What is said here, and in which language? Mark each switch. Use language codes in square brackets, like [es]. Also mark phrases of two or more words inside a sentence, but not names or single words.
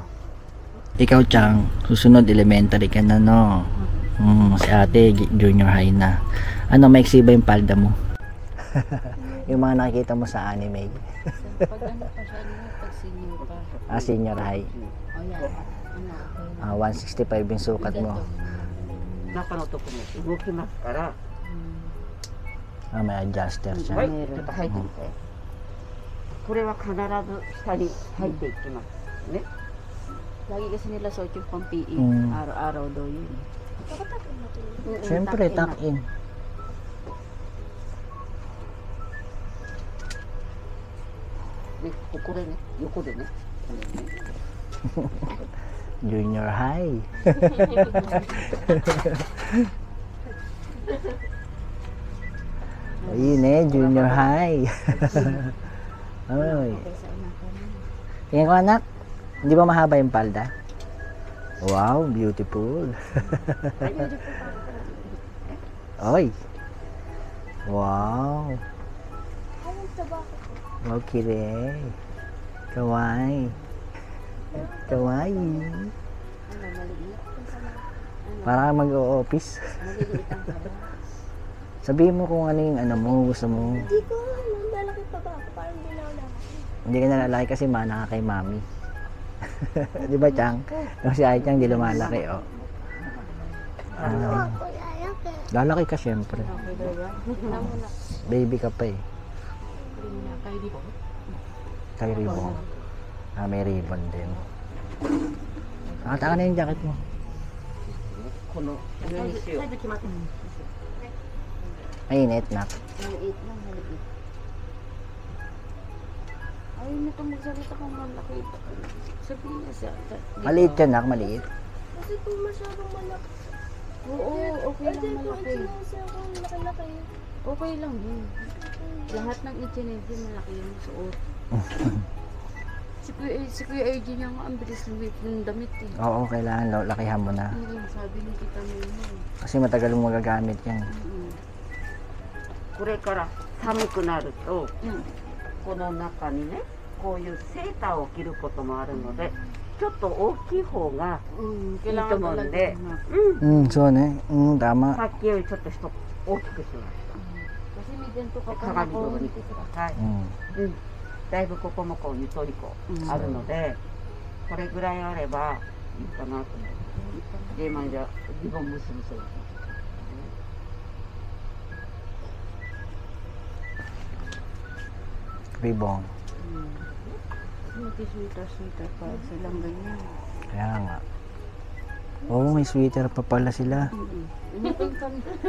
[tl] Ikaw, Chang, susunod elementary ka na, no? Si ate, [en] junior high [tl] na. Ano, maiksi ba yung palda mo? Yung mga nakikita mo sa anime. Pag ano pa siya, pag senior pa. [en] Senior high. [tl] O yan, 165 yung sukat mo. [ja] 中のとこも動きますから、 [tl] May adjuster [ja] はい、 [tl] siya. [ja] ちょっと入ってみて。これは必ず下に入っていきますね。 [tl] Lagi kasi nila suot yung pang PE. Mm. Araw-araw daw yun. Siyempre, [en] tuck in. [ja] で、これね、横でね。 [en] Junior high. [tl] Ayun [en] junior high. [tl] Ay. Tingnan ko, anak. Hindi ba mahaba yung palda? [en] Wow, beautiful. Oy. Wow. Okay. [ja] Kawaii. Kawaii. [tl] Para mag-o-office. Sabihin mo kung ano yung ano mo, gusto mo. Hindi ko alam, lalaki pa ba ako? Parang hindi na ako lalaki. Hindi ka nalalaki kasi mana ka kay mami. Di ba, Chang? Yung si Ai Chang, di lumalaki, oh. Ako lalaki. Lalaki ka, syempre. Baby ka pa eh. Kay ribbon. May ribbon din. Taka na yung jacket mo. [ja] この上にしよう。 [tl] Mainit, nak. Maliit lang, maliit. Ayaw na itong magsalita kung malaki. Sabihin niya sa... Maliit yan, nak. Maliit. Kasi kung masyadong malaki. Oo, okay lang Kung malaki. itinasa kung laki-laki. Okay lang yun. Lahat ng itinase malaki yung suot. Si Kuya AJ niya nga, ang bilis lumit ng damit eh. Oo, kailangan lakihan mo na. Hindi yung sabi ni Tita Memo. Kasi matagal mong magagamit yan. [ja] これから寒くなると、この中にね、こういうセーターを着ることもあるので、ちょっと大きい方がいいと思うんで、 [tl] So ne. Tama. [ja] さっきよりちょっと大きくしまし [tl] Kasi may ganito ka [ja] た。 [tl] pa [ja] 鏡を見てください。だいぶここもこうゆとりこあるので、これぐらいあればいいかなと思って。で、まあじゃあリボン結びそう。 [tl] Ribbon. Mag-sweater pa silang ganyan. Kaya nga. Oo, may sweater pa pala sila. Initin kami.